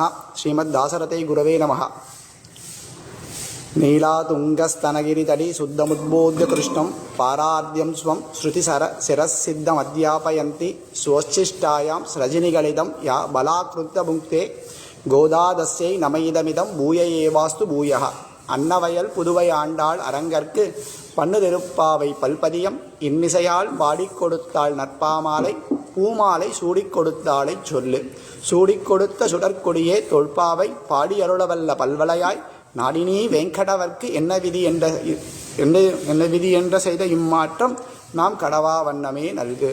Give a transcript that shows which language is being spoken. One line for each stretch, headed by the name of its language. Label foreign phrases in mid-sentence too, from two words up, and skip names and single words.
Sanskrit: श्रीमद्दासरथे गुरवे नमः। नीलातुङ्गस्तनगिरितटी शुद्धमुद्बोध्य कृष्णं पारार्ध्यं स्वं श्रुतिशिरसिद्धमध्यापयन्ति स्वोच्छिष्टायां स्रजनिगलितं या बलाकृत्यभुङ्क्ते गोदादस्यै नमैदमिदं भूय एवास्तु भूयः।
Tamil: அன்னவயல் புதுவை ஆண்டாள் அரங்கற்கு பண்ணுதெருப்பாவை பல்பதியம் இன்னிசையால் பாடிக் கொடுத்தாள் நற்பாமாலை பூமாலை சூடிக் கொடுத்தாளை சொல்லு. சூடிக் கொடுத்த சுடற்கொடியே தொல்பாவை பாடி அருளவல்ல பல்வளையாய் நாடினீ வெங்கடவர்க்கு என்ன விதி என்ற செய்த இம்மாற்றம் நாம் கடவா வண்ணமே நல்கு.